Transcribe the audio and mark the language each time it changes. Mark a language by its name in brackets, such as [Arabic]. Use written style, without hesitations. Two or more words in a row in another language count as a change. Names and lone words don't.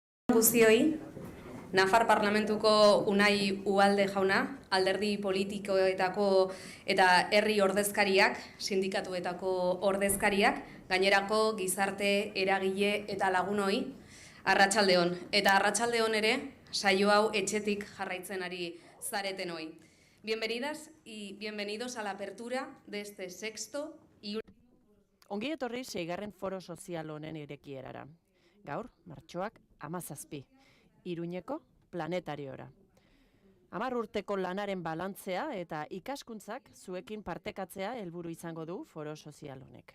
[Basque] Guztioi, Nafar Parlamentuko Unai Ugalde jauna, alderdi politikoetako eta herri ordezkariak, sindikatuetako ordezkariak, gainerako gizarte eragile eta lagunoi, arratsaldeon. Eta arratsaldeon ere, saio hau etxetik jarraitzen ari zaretenoi. [Spanish] Bienvenidas y bienvenidos a la apertura de este sexto y [Basque] Ongi etorri 6. foro sozial honen irekierara. Gaur, martxoak 17, Iruñeko planetariora. 10 urteko lanaren balantzea eta ikaskuntzak zuekin partekatzea helburu izango du foro sozial honek.